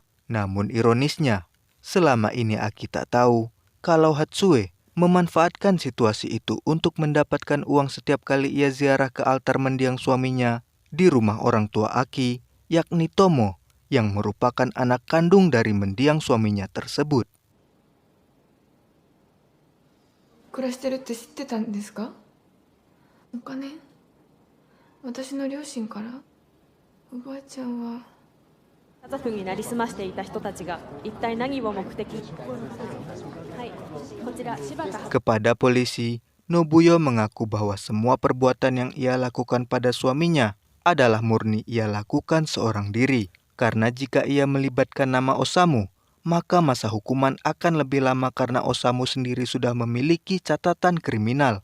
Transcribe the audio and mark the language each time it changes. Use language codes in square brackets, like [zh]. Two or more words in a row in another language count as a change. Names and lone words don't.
[id] Namun ironisnya, selama ini Aki tak tahu kalau Hatsue memanfaatkan situasi itu untuk mendapatkan uang setiap kali ia ziarah ke altar mendiang suaminya di rumah orang tua Aki, yakni Tomo, yang merupakan anak kandung dari mendiang suaminya tersebut. [ja] 暮らしてるって知ってたんですか？お金？私の両親から？おばあちゃんは家族になりすましていた人たちが一体何を目的？ [id] Kepada polisi, Nobuyo mengaku bahwa semua perbuatan yang ia lakukan pada suaminya adalah murni ia lakukan seorang diri. Karena jika ia melibatkan nama Osamu, maka masa hukuman akan lebih lama karena Osamu sendiri sudah memiliki catatan kriminal.